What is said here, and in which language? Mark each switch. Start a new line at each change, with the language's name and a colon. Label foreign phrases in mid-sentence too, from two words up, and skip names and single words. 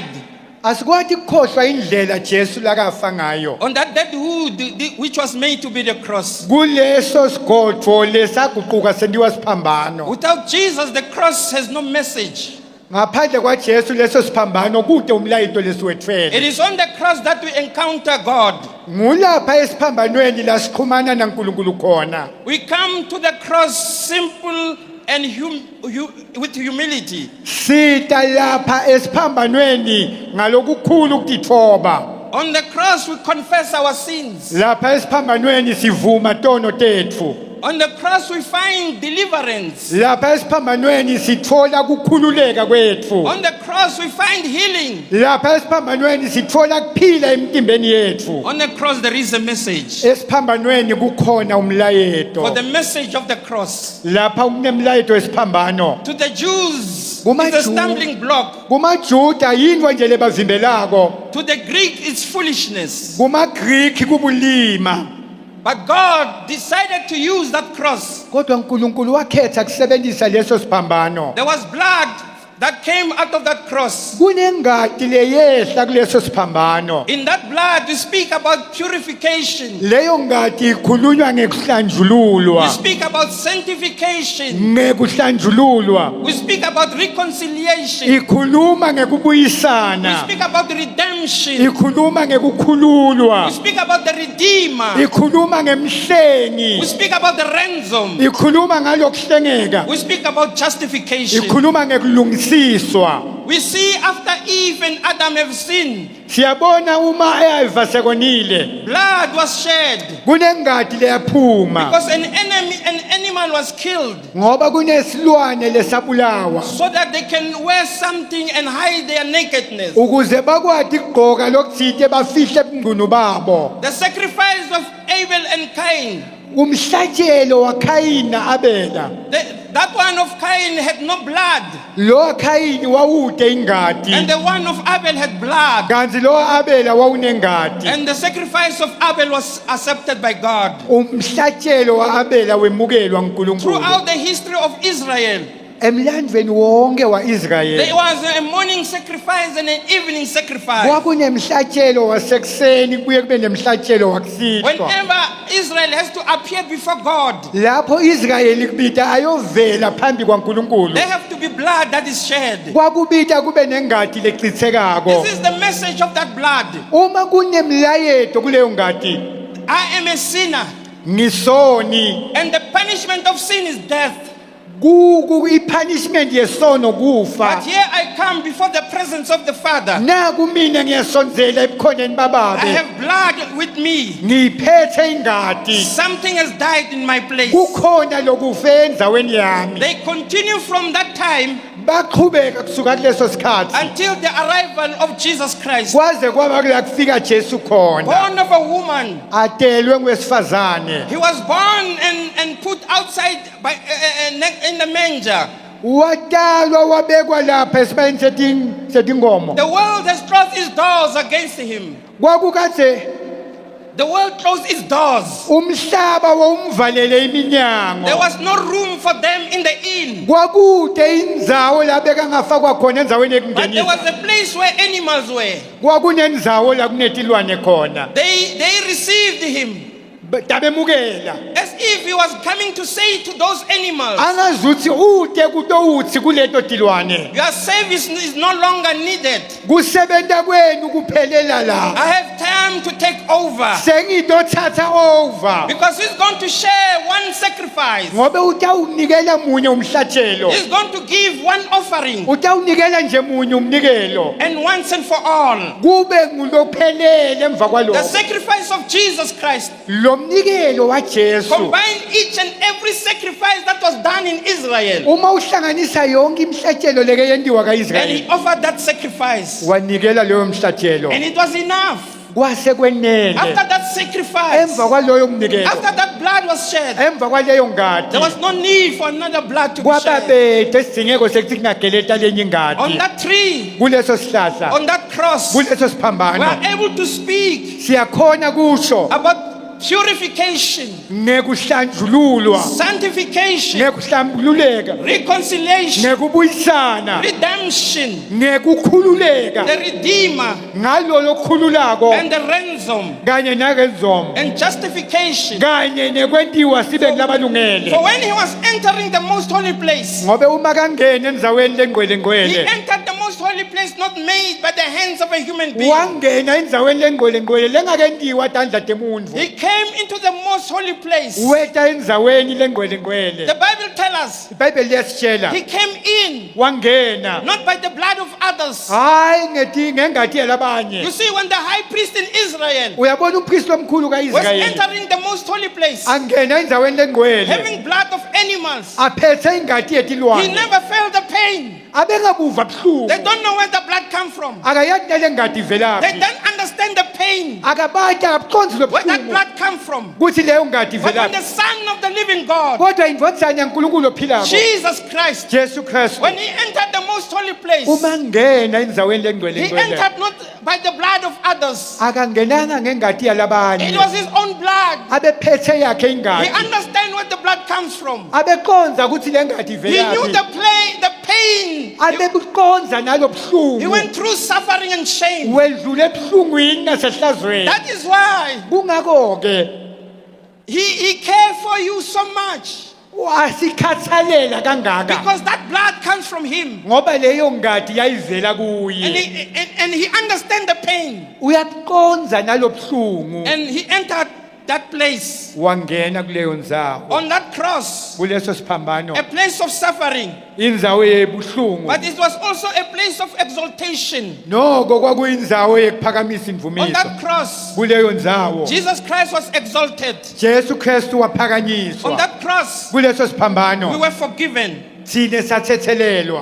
Swati: Asikwathi ukukhohlwa indlela Jesu lakafa ngayo.
English: on that dead wood which was made to be the cross.
Swati: Kuleso sigodvo lesaguquka sendiwa siphambano.
English: Without Jesus, the cross has no message.
Swati: Ngaphandle kwaJesu leso siphambano kude umlayito
English: It
Swati: lesiwetfele.
English: is on the cross that we encounter God.
Swati: Ngulapha esiphambanweni la sikhumana naNkulunkulu khona.
English: We come to the cross simple and with humility.
Swati: Sita lapha esiphambanweni ngalokukhulu ukutithoba.
English: On the cross, we confess our sins.
Swati: Lapha esiphambanweni sivuma tono tetfu.
English: On the cross, we find deliverance.
Swati: Lapha esiphambanweni sithola kukhululeka kwetfu.
English: On the cross, we find healing.
Swati: Lapha esiphambanweni sithola kuphila emtimbeni yetfu.
English: On the cross, there is a message.
Swati: Esiphambanweni kukhona umlayeto.
English: For the message of the cross.
Swati: Lapha kunemlayeto esiphambano.
English: To the Jews,
Swati: Kuma
English: it's a Jew. stumbling block.
Swati: KumaJuda yintwa nje lebavimbelako.
English: To the Greek, it's foolishness.
Swati: KumaGreek kubulima.
English: But God decided to use that cross.
Swati: Kodwa uNkulunkulu wakhetha kusebenzisa leso siphambano.
English: There was blood that came out of that cross.
Swati: Kunengati leyehla kuleso siphambano.
English: In that blood, we speak about purification.
Swati: Leyo ngati ikhulunywa
English: We
Swati: ngekuhlanjululwa.
English: speak about sanctification.
Swati: Ngekuhlanjululwa.
English: We speak about reconciliation.
Swati: Ikhuluma
English: We
Swati: ngekubuyisana.
English: speak about redemption.
Swati: Ikhuluma ngekukhululwa.
English: We speak about the Redeemer.
Swati: Ikhuluma
English: We
Swati: ngemhlengi.
English: speak about the ransom.
Swati: Ikhuluma ngalokuhlengeka.
English: We speak about justification.
Swati: Ikhuluma ngekulungisiswa.
English: We see after Eve and Adam have sinned,
Swati: Siyabona uma Eva sekonile.
English: blood was shed
Swati: Kunengati leyaphuma.
English: because an animal was killed
Swati: Ngoba kunesilwane lesabulawa.
English: so that they can wear something and hide their nakedness.
Swati: Ukuze bakwati ukugqoka lokuthile bafihle ubungqunu babo.
English: The sacrifice of Abel and Cain
Swati: umhlatshelo waKhayini Abela
English: That one of Cain had no blood,
Swati: lo Khayini wawude ingadi
English: and the one of Abel had blood.
Swati: kanti lo Abela wawunengadi
English: And the sacrifice of Abel was accepted by God.
Swati: umhlatshelo waAbela wemukelwa uNkulunkulu
English: Throughout the history of Israel,
Swati: emlandweni wonke
English: there
Swati: waIsrayeli
English: was a morning sacrifice and an evening sacrifice.
Swati: kwakunemhlatshelo wasekuseni kuye kube nemhlatshelo wakusihlwa
English: Whenever Israel has to appear before God,
Swati: lapho Israyeli kubita ayovela phambi kwaNkulunkulu
English: there have to be blood that is shed.
Swati: kwakubita kube nengadi lechithekako
English: This is the message of that blood.
Swati: uma kunemlayeto kuleyo ngadi
English: I am a sinner,
Swati: ngisoni
English: and the punishment of sin is death.
Swati: ipunishment yesono kufa
English: But here I come before the presence of the Father.
Swati: na kumina ngiyasonzela ebukhoneni
English: I
Swati: bababe
English: have blood with me.
Swati: ngiphethe ingadi
English: Something has died in my place.
Swati: kukhona lokufe endzaweni yami
English: They continue from that time
Swati: baqhubeka kusuka kuleso sikhathi
English: until the arrival of Jesus Christ,
Swati: kwaze kwaba kula kufika Jesu khona
English: born of a woman.
Swati: adelwe ngwesifazane
English: He was born and put outside by, in the manger.
Swati: watalwa wabekwa lapha esibayeni setingomo
English: The world has closed its doors against him.
Swati: kwakukade
English: The world closed its doors.
Swati: umhlaba wawumvalele iminyango
English: There was no room for them in the inn.
Swati: kwakude indzawo la bekangafakwa khona endzaweni
English: But there
Swati: yekungenisa
English: was a place where animals were.
Swati: kwakunendzawo la kunetilwane khona
English: They received him
Swati: tabemukela
English: as if he was coming to say to those animals,
Swati: angazuthi ute kutowuthi kuleto tilwane
English: your service is no longer needed.
Swati: kusebenta kwenu kuphelela la
English: I have time to take over.
Swati: sengitothatha over
English: Because he's going to share one sacrifice.
Swati: ngobe utawunikela munye umhlatshelo
English: He's going to give one offering.
Swati: utawunikela nje munye umnikelo
English: And once and for all,
Swati: kube ngulophelele emva
English: the
Swati: kwalokho
English: sacrifice of Jesus Christ
Swati: lo mnikelo waJesu
English: combined each and every sacrifice that was done in Israel.
Swati: uma uhlanganisa yonke imhlatshelo leke yendiwa
English: And he
Swati: kaIsrayeli
English: offered that sacrifice.
Swati: wanikela leyo mhlatshelo
English: And it was enough.
Swati: kwase kwenele
English: After that sacrifice,
Swati: emva kwaloyo mnikelo
English: after that blood was shed,
Swati: emva kwaleyo ngadi
English: there was no need for another blood to be shed.
Swati: kwababethe sidingeko sekuthi kungageleta lenye
English: On
Swati: ingadi
English: that tree,
Swati: kuleso sihlahla
English: on that cross, we
Swati: kuleso siphambano
English: are able to speak
Swati: siyakhona kusho
English: about purification,
Swati: ngekuhlanjululwa
English: sanctification,
Swati: ngekuhlambululeka
English: reconciliation,
Swati: ngekubuyisana
English: redemption,
Swati: ngekukhululeka
English: the Redeemer,
Swati: ngalolo kukhululako
English: and the ransom,
Swati: kanye nakenzomo
English: and justification.
Swati: kanye nekwentiwa sibe nglabalungele
English: For when he was entering the most holy place,
Swati: ngobe uma kangena endzaweni lengcwele
English: he
Swati: ngcwele
English: entered the most holy place not made by the hands of a human being.
Swati: wangena endzaweni lengcwele ngcwele lengakentiwa tandla temuntfu
English: He came into the most holy place.
Swati: weta endzaweni lengcwele ngcwele
English: The Bible tells us
Swati: ibhayibheli liyasitshela
English: he came in
Swati: wangena
English: not by the blood of others.
Swati: hayi ngengati yalabanye
English: You see, when the high priest in Israel
Swati: uyabona umpristi omkhulu
English: was
Swati: kaIsrayeli
English: entering the most holy place,
Swati: angena endzaweni lengcwele
English: having blood of animals,
Swati: aphethe ingati
English: he
Swati: yetilwane
English: never felt the pain.
Swati: abengabuva buhlungu
English: They don't know where the blood comes from.
Swati: akayazi nale ngati
English: They
Swati: ivelaphi
English: don't understand the pain,
Swati: akabati akabuconzi
English: where that
Swati: lobuhlungu
English: blood comes from.
Swati: kuthi leyo ngati
English: But when
Swati: ivelaphi
English: the Son of the living God,
Swati: kodwa indvodana yankulunkulu ophilako
English: Jesus Christ,
Swati: Jesu Kristu
English: when he entered the most holy place,
Swati: uma ngena endzaweni lengcwele
English: he
Swati: ngcwele
English: entered not by the blood of others.
Swati: akangenanga ngengati
English: It
Swati: yalabanye
English: was his own blood.
Swati: abephethe yakhe
English: He
Swati: ingati
English: understand where the blood comes from.
Swati: abeconza ukuthi le ngati
English: He knew
Swati: ivelaphi
English: the pain.
Swati: abebuconza nalo
English: He
Swati: buhlungu
English: went through suffering and shame.
Swati: wedlule ebuhlungwini nasehlazweni
English: That is why
Swati: kungako-ke
English: he cared for you so much.
Swati: asikhathalela kangaka
English: Because that blood comes from him.
Swati: ngoba leyo ngadi yayivela
English: And
Swati: kuye
English: he understands the pain.
Swati: uyabuconza nalo buhlungu
English: And he entered that place
Swati: wangena kuleyo ndzawo
English: on that cross,
Swati: kuleso siphambano
English: a place of suffering.
Swati: indzawo yebuhlungu
English: But it was also a place of exaltation.
Swati: noko kwakuyindzawo yekuphakamisa
English: On
Swati: imvumiso
English: that cross,
Swati: kuleyo ndzawo
English: Jesus Christ was exalted.
Swati: Jesu Kristu
English: On
Swati: waphakanyiswa
English: that cross,
Swati: kuleso
English: we
Swati: siphambano
English: were forgiven.
Swati: thine sathethelelwa